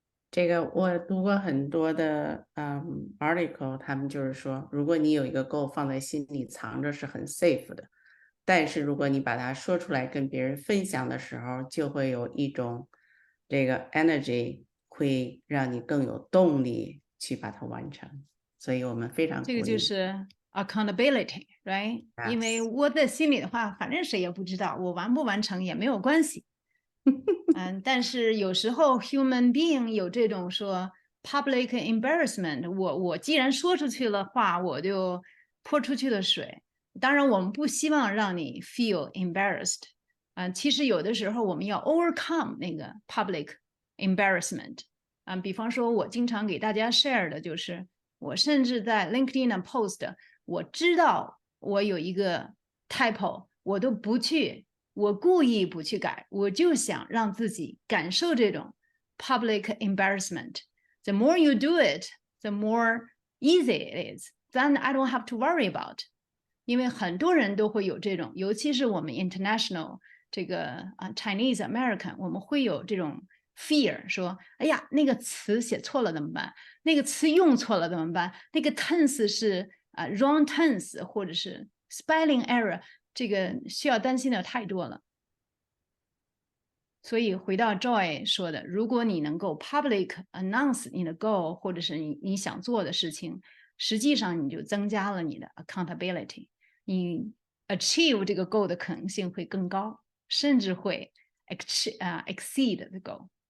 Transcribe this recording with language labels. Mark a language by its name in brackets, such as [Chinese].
[Chinese] 这个我读过很多的article， 他们就是说，如果你有一个 goal 放在心里藏着是很 safe 的，但是如果你把它说出来跟别人分享的时候，就会有一种这个 energy 会让你更有动力去把它完成。所以我们非常这个就是 accountability， right？因为我在心里的话，反正谁也不知道，我完不完成也没有关系。但是有时候 human being 有这种说 public embarrassment， 我既然说出去了话，我就泼出去的水。当然我们不希望让你 feel embarrassed。其实有的时候我们要 overcome 那个 public embarrassment。比方说我经常给大家 share 的就是，我甚至在 LinkedIn post， 我知道我有一个 typo， 我都不去。我故意不去改，我就想让自己感受这种 public embarrassment. [English] The more you do it, the more easy it is. Then I don't have to worry about. [Chinese] 因为很多人都会有这种，尤其是我们 international 这个Chinese American， 我们会有这种 fear， 说，哎呀，那个词写错了怎么办？那个词用错了怎么办？那个 tense 是wrong tense， 或者是 spelling error。这个需要担心的太多了，所以回到 Joy 说的，如果你能够 public announce 你的 goal， 或者是你想做的事情，实际上你就增加了你的 accountability， 你 achieve 这个 goal 的可能性会更高，甚至会 [English] exceed the goal。